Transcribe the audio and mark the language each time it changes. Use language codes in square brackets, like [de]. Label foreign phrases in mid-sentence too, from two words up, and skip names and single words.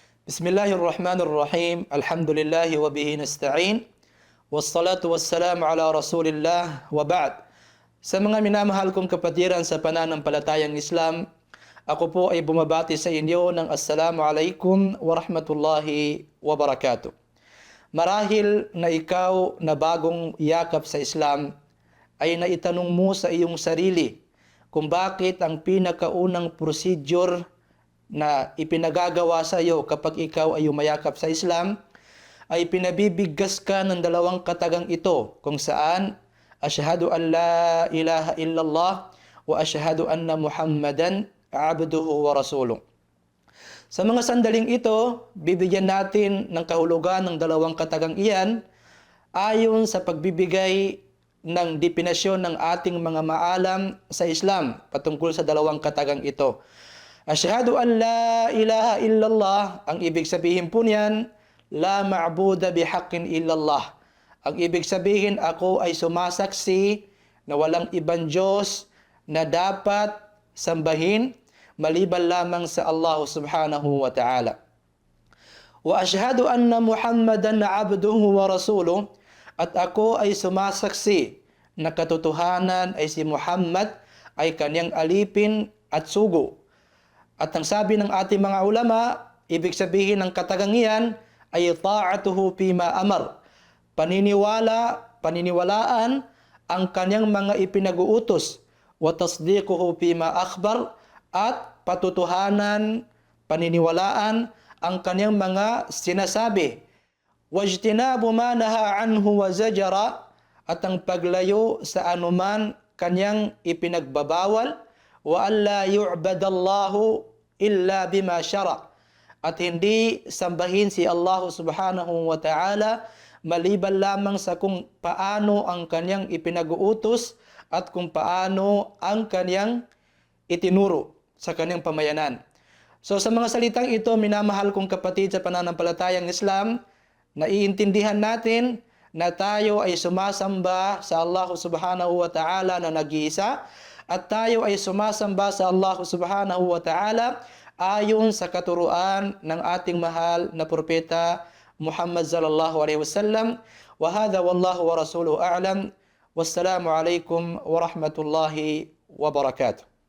[ar] بسم الله الرحمن الرحيم. الحمد لله وبه نستعين. والصلاة والسلام على رسول الله وبعد. [tl] Sa mga minamahal kong kapatiran sa pananampalatayang Islam, ako po ay bumabati sa inyo ng [ar] السلام عليكم ورحمة الله وبركاته. [tl] Marahil na ikaw na bagong yakap sa Islam ay naitanong mo sa iyong sarili kung bakit ang pinakaunang procedure na ipinagagawa sa iyo kapag ikaw ay umayakap sa Islam ay pinabibigkas ka ng dalawang katagang ito kung saan [ar] أشهد أن لا إله إلا الله وأشهد أن محمدا عبده ورسوله. [tl] Sa mga sandaling ito, bibigyan natin ng kahulugan ng dalawang katagang iyan ayon sa pagbibigay ng definasyon ng ating mga maalam sa Islam patungkol sa dalawang katagang ito. [ar] أشهد أن لا إله إلا الله, [tl] ang ibig sabihin po niyan, [ar] لا معبود بحق إلا الله. [tl] Ang ibig sabihin, ako ay sumasaksi na walang ibang Diyos na dapat sambahin maliban lamang sa [ar] الله سبحانه وتعالى. وأشهد أن محمدا عبده ورسوله, [tl] at ako ay sumasaksi na katotohanan ay si Muhammad ay kanyang alipin at sugo. At ang sabi ng ating mga ulama, ibig sabihin ng katagang iyan ay [ar] طاعته فيما أمر. [tl] Paniniwalaan ang kanyang mga ipinag-uutos, [ar] وتصديقه فيما أخبر, [tl] at patutuhanan, paniniwalaan ang kanyang mga sinasabi. [ar] واجتناب ما نهى عنه وزجر, [tl] at ang paglayo sa anuman kanyang ipinagbabawal, [ar] وألا يعبد الله إلا بما شرع', [tl] at hindi sambahin si [ar] الله سبحانه وتعالى [tl] maliban lamang sa kung paano ang kanyang ipinag-uutos at kung paano ang kanyang itinuro sa kanyang pamayanan. So sa mga salitang ito, minamahal kong kapatid sa pananampalatayang Islam, naiintindihan natin na tayo ay sumasamba sa [ar] الله سبحانه وتعالى [tl] na nag-iisa, at tayo ay sumasamba sa [ar] الله سبحانه وتعالى [tl] ayon sa katuruan ng ating mahal na propeta Muhammad [ar] صلى الله عليه وسلم. وهذا والله ورسوله أعلم. والسلام عليكم ورحمة الله وبركاته.